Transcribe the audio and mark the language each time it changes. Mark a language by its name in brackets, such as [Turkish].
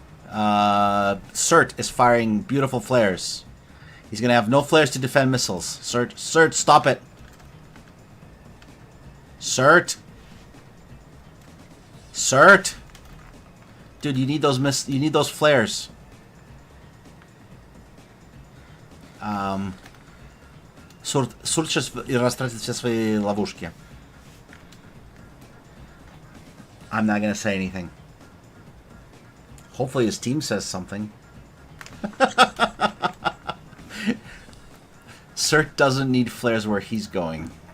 [English] Cert is firing beautiful flares. He's going to have no flares to defend missiles. Cert, stop it. Cert! Cert! Dude, you need those flares. [Russian] Сурт сейчас растратит все свои ловушки. [English] I'm not gonna say anything. Hopefully his team says something. Cert doesn't need flares where he's going.